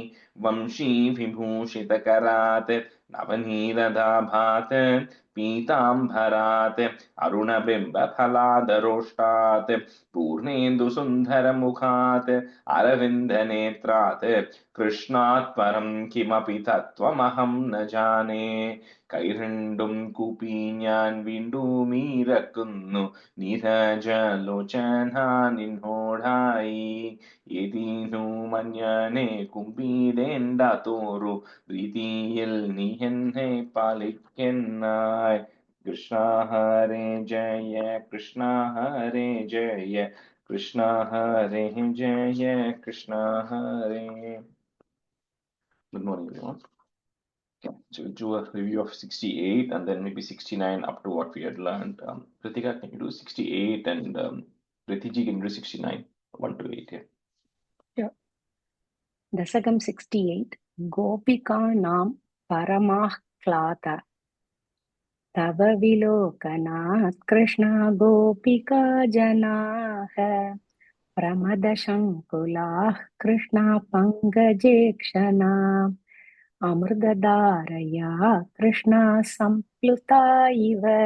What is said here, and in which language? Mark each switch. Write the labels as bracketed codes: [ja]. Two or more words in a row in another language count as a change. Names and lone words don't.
[sa] वंशीविभूषितकरात् नवनीरदाभात् पीताम्बरात् अरुणबिम्बफलादरोष्टात् पूर्णेन्दुसुन्दरमुखात् अरविन्दनेत्रात् कृष्णात् परं किमपि तत्त्वमहं न जाने। [ml] കൈരണ്ടും കൂപ്പി ഞാൻ വീണ്ടുമീരക്കുന്നു നീരജലോചന നിന്നോടായി ഏതീനു മഞ്ഞനെ കുമ്പിടേണ്ട തോറു പ്രീതിയിൽ നീ എന്നെ പാലിക്കെന്നായി. [sa] കൃഷ്ണ ഹരേ ജയ കൃഷ്ണ ഹരേ ജയ കൃഷ്ണ ഹരേ ജയ കൃഷ്ണ ഹരേ. [en] Good morning, everyone. Okay, so we'll do a review of 68 and then maybe 69 up to what we had learned. Kritika, can you do 68 and Pritiji can do 69, 1 to 8 here. Yeah. Dasakam 68. [sa] गोपिकानाम् परमाकुलता तव विलोकनात् कृष्णा गोपिका जनाः प्रमदशङ्कुलाः कृष्णा पङ्कजेक्षणा अमृतधारया कृष्णा सम्प्लुता इव